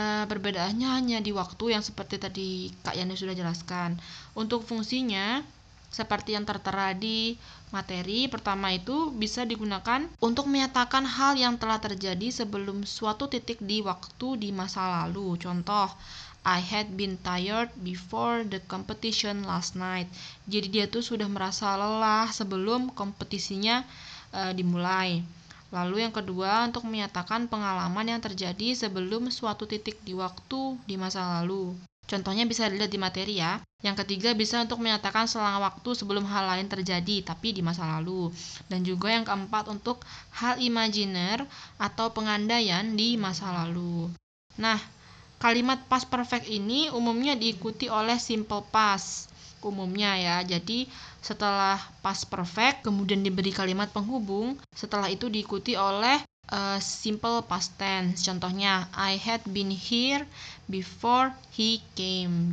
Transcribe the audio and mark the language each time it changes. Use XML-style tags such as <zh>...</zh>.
<id>Perbedaannya hanya di waktu yang seperti tadi Kak Yani sudah jelaskan. Untuk fungsinya, seperti yang tertera di materi, pertama itu bisa digunakan untuk menyatakan hal yang telah terjadi sebelum suatu titik di waktu di masa lalu. Contoh,</id> <en>I had been tired before the competition last night.</en> <id>Jadi dia tuh sudah merasa lelah sebelum kompetisinya dimulai. Lalu yang kedua, untuk menyatakan pengalaman yang terjadi sebelum suatu titik di waktu di masa lalu. Contohnya bisa dilihat di materi ya. Yang ketiga bisa untuk menyatakan selang waktu sebelum hal lain terjadi tapi di masa lalu. Dan juga yang keempat untuk hal imajiner atau pengandaian di masa lalu. Nah, kalimat past perfect ini umumnya diikuti oleh simple past umumnya ya. Jadi setelah past perfect kemudian diberi kalimat penghubung, setelah itu diikuti oleh simple past tense. Contohnya,</id> <en>I had been here before he came.</en>